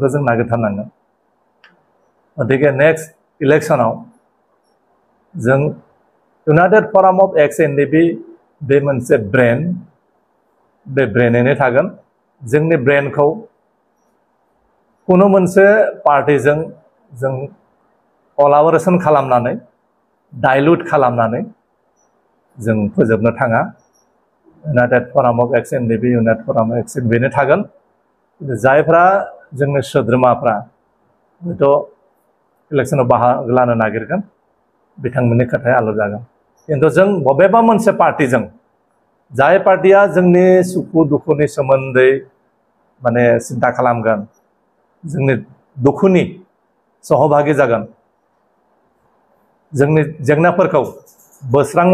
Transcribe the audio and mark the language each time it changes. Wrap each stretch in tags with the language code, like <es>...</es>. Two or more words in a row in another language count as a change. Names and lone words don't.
<brx>जों नागिरथारनांगोन गतिके नेक्स्ट इलेक्शनाव जों United Forum of Ex-NDB बे मोनसे ब्रेन बे ब्रेनैनो थागोन जोंनि ब्रेनखौ कुनु मोनसे पार्टीजों जों कलाबरेसन खालामनानै डाइल्युट खालामनानै जों फोजोबनो थाङा United Forum of Ex-NDB United Forum of Ex-NDB बेनो थागोन जायफ्रा जोंनि सोद्रोमाफ्रा हयथ' इलेक्शनाव बाहागो लानो नागिरगोन बिथांमोननि खोथाया आलदा जागोन किन्तु जों बबेबा मोनसे पार्टीजों जाय पार्टीया जोंनि सुखु दुखुनि सोमोन्दै माने सिन्ता खालामगोन जोंनि दुखुनि सहभागी जागोन जोंनि जेंनाफोरखौ बोस्रांनो</brx>